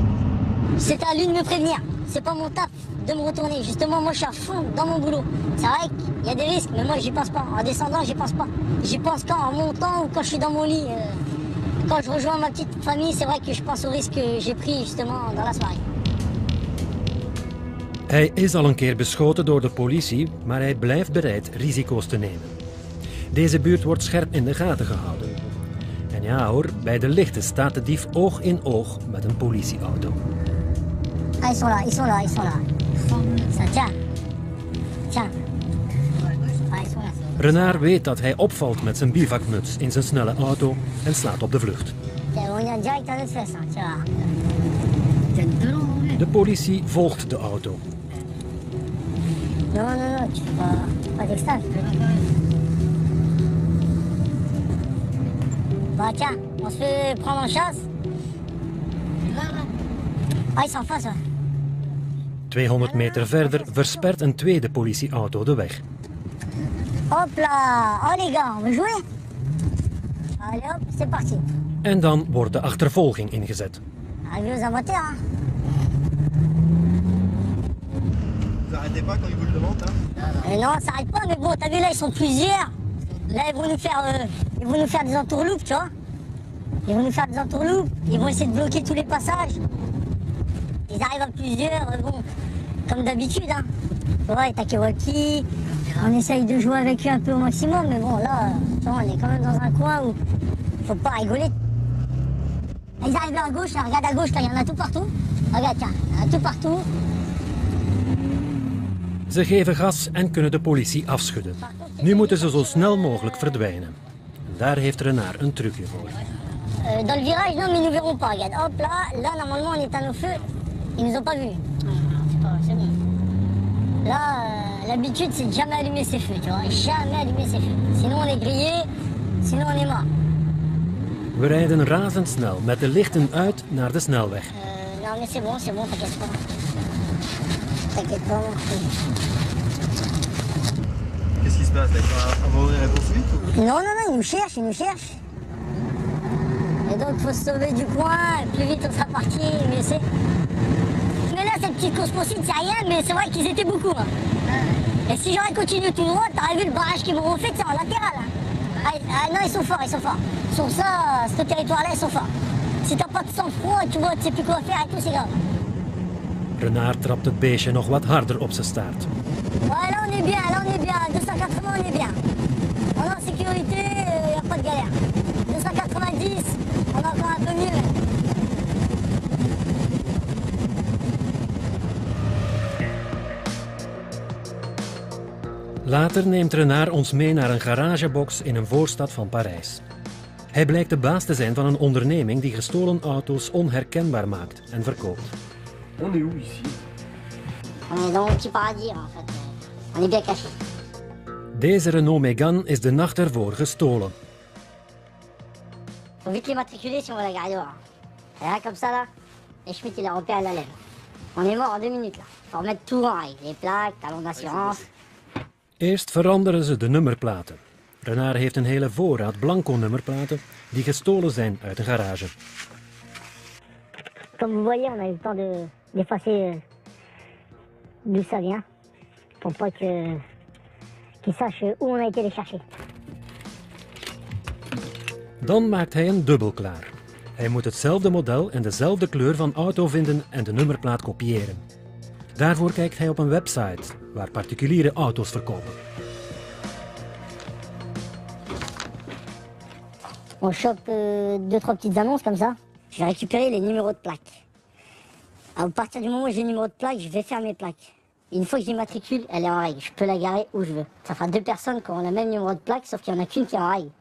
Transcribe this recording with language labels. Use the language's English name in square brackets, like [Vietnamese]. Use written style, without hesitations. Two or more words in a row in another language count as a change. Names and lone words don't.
[French] C'est à lui de me prévenir. C'est pas mon taf de me retourner. Justement, moi je suis à fond dans mon boulot. C'est vrai qu'il y a des risques, mais moi j'y pense pas. En descendant, j'y pense pas. J'y pense quand en montant ou quand je suis dans mon lit. Quand je rejoins ma petite famille, c'est vrai que je pense aux risques que j'ai pris justement dans la soirée. [Dutch] Hij is al een keer beschoten door de politie, maar hij blijft bereid risico's te nemen. Deze buurt wordt scherp in de gaten gehouden. En ja hoor, bij de lichten staat de dief oog in oog met een politieauto. [French] Ah, ils sont là. Ça tient. Tiens. Ah, ils sont là. [Dutch] Renard weet dat hij opvalt met zijn bivakmuts in zijn snelle auto en slaat op de vlucht. [French] Tiens, on y a direct à notre fesse, hein, tu vois. [Dutch] De politie volgt de auto. [French] Non, tu fais pas d'extase. Bah tiens, on se fait prendre en chasse. Ah, ils sont en face, ouais. [Dutch] 200 meter verder verspert een tweede politieauto de weg. [French] Hop là. Oh les gars, on veut jouer? Allez hop, c'est parti. [Dutch] En dan wordt de achtervolging ingezet. [French] Arrivé aux amateurs, hein. Vous arrêtez pas quand ils vous le demandent, hein? Non, ça s'arrête pas, mais bon, t'as vu là, ils sont plusieurs. Là, ils vont nous faire des entourloupes, tu vois. Ils vont nous faire des entourloupes, ils vont essayer de bloquer tous les passages. Ils arrivent à plusieurs, bon, comme d'habitude, hein. Ouais, Takewaki, on essaye de jouer avec eux un peu au maximum, mais bon, là, tu vois, on est quand même dans un coin où faut pas rigoler. Ils arrivent là à gauche, là, regarde à gauche, là, il y en a tout partout. Regarde, tiens, il y en a tout partout. [Dutch] Ze geven gas en kunnen de politie afschudden. Nu moeten ze zo snel mogelijk verdwijnen. Daar heeft Renard een trucje voor. [French] Dans le virage, non, mais ils nous verront pas. Regarde, hop là, normalement, on est à nos feux. Ils nous ont pas vus. C'est bon. Là, l'habitude, c'est de jamais allumer ses feux, tu vois. Jamais allumer ses feux. Sinon, on est grillé, sinon, on est mort. [Dutch] We rijden razendsnel met de lichten uit naar de snelweg. [French] Non, mais c'est bon, t'inquiète pas. T'inquiète pas, mon frère. Qu'est-ce qui se passe là? Ils vont abandonner la poursuite ou... Non, ils nous cherchent. Et donc, il faut se sauver du coin, plus vite on sera parti, mieux c'est. Mais là, cette petite course-poursuite, c'est rien, mais c'est vrai qu'ils étaient beaucoup. Hein. Et si j'aurais continué tout droit, t'aurais vu le barrage qu'ils m'ont fait, c'est en latéral. Hein. Ah non, ils sont forts. Sur ça, ce territoire-là, ils sont forts. Si t'as pas de sang-froid, tu vois, tu sais plus quoi faire et tout, c'est grave. [Dutch] Renard trapt het beestje nog wat harder op zijn staart. [French] Ouais, là on est bien. 280, on est bien. On est en sécurité, y a pas de galère. 290, on est encore un peu mieux. [Dutch] Later neemt Renard ons mee naar een garagebox in een voorstad van Parijs. Hij blijkt de baas te zijn van een onderneming die gestolen auto's onherkenbaar maakt en verkoopt. [French] On est où ici? On est dans mon petit paradis en fait. On est bien caché. [Dutch] Deze Renault Mégane is de nacht ervoor gestolen. [French] Faut vite les matriculer si on va la garer dehors. Et là comme ça là, et Schmitt il a repéré à la lèvre. On est mort en 2 minutes là. Faut remettre tout en règle. Les plaques, talons d'assurance. [Dutch] Eerst veranderen ze de nummerplaten. Renard heeft een hele voorraad blanco nummerplaten die gestolen zijn uit een garage. [French] Comme vous voyez, on a eu le temps d'effacer d'où ça vient. Pour pas qu'ils sachent où on a été les chercher. [Dutch] Dan maakt hij een dubbel klaar. Hij moet hetzelfde model en dezelfde kleur van auto vinden en de nummerplaat kopiëren. Daarvoor kijkt hij op een website waar particuliere auto's verkopen. [French] On chope 2-3 petites annonces comme ça. Je vais récupérer les numéros de plaques. À partir du moment où j'ai le numéro de plaque, je vais faire mes plaques. Une fois que j'ai matricule, elle est en règle. Je peux la garer où je veux. Ça fera 2 personnes qui ont le même numéro de plaque, sauf qu'il n'y en a qu'une qui est en règle.